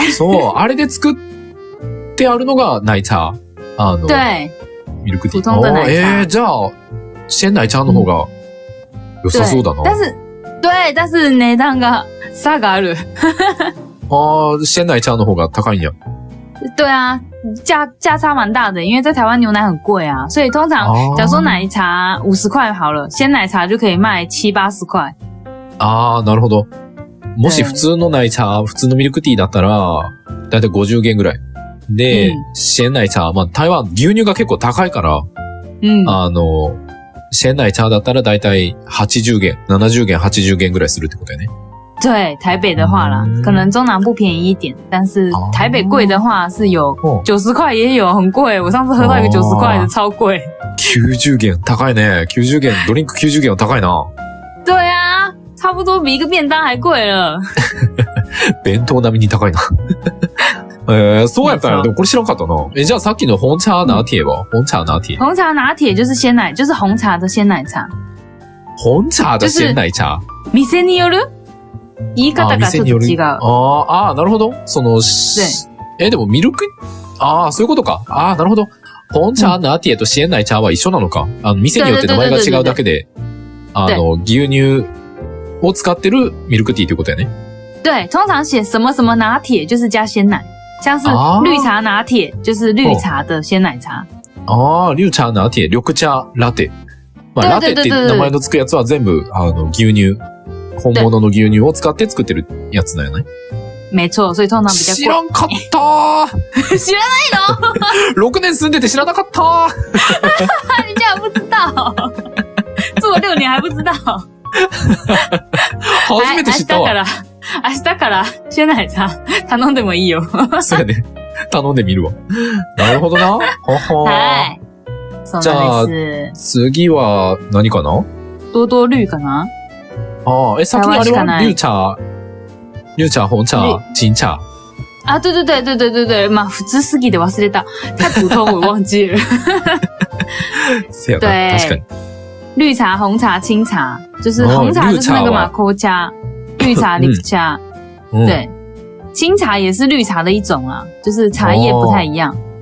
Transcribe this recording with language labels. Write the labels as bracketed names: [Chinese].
[Japanese] そう、あれで作ってあるのが奶茶。 [Chinese] 对。 [Japanese] ミルクティー。 [Chinese] 普通的奶茶 [Japanese] じゃあ、シェン奶茶の方が良さそうだな。但是値段が差がある。シェン奶茶の方が高いんや。 [Chinese] 对啊，价差蛮大的，因为在台湾牛奶很贵啊，所以通常哦假如说奶茶50块好了，鲜奶茶就可以卖70-80块。 [Japanese] なるほど。もし普通の奶茶、普通のミルクティーだったら、だいたい50元ぐらい。で、シェン奶茶、まあ台湾牛乳が結構高いから、嗯，シェン奶茶だったらだいたい80元、70元、80元ぐらいするってことやね。 [Chinese] 对，台北的话啦，可能中南部便宜一点，但是台北贵的话是有90块也有，很贵。我上次喝到一个90块的，超贵。 [Japanese] 90元、高いね。 90元、ドリンク90元は高いな。 [Chinese] 对啊，差不多比一个便当还贵了。 [Japanese] 弁当並みに高いな。そうやったんや。でもこれ知らんかったな。じゃあさっきの紅茶拿鐵は紅茶拿鐵。 [Chinese] 红茶拿铁就是鲜奶，就是红茶的鲜奶茶。紅茶的鮮奶茶。 [Japanese] 店による言い方がちょっと違う。なるほど。でもミルク、そういうことか。なるほど。紅茶拿鐵と鮮奶茶は一緒なのか。店によって名前が違うだけで、牛乳を使ってるミルクティーということやね。 [Chinese] 对，通常写什么什么拿铁就是加鲜奶，像是绿茶拿铁就是绿茶的鲜奶茶。 [Japanese] 绿茶拿鐵、緑茶ラテ。まあ、ラテって名前のつくやつは全部、牛乳。本物の牛乳を使って作ってるやつだよね。 [Chinese] 没错，所以通常比较贵。 [Japanese] 知らんかったー知らないの ?6 年住んでて知らなかったー [Chinese] 你竟然不知道住了6年还不知道 [Japanese] 初めて知ったわ。明日から鮮奶茶頼んでもいいよ。そうやね。頼んでみるわ。なるほどな。ははい。そうなんです。次は何かな多多绿かな先にあれは绿茶、紅茶、金茶。对，まあ普通すぎて忘れた。 [Chinese] 太普通我忘记了。 [Japanese] せやな、確かに。 [Chinese] 绿茶、红茶、清茶，就是红茶就是那个嘛，紅茶，绿茶、绿茶。对，清茶也是绿茶的一种啊，就是茶叶不太一样。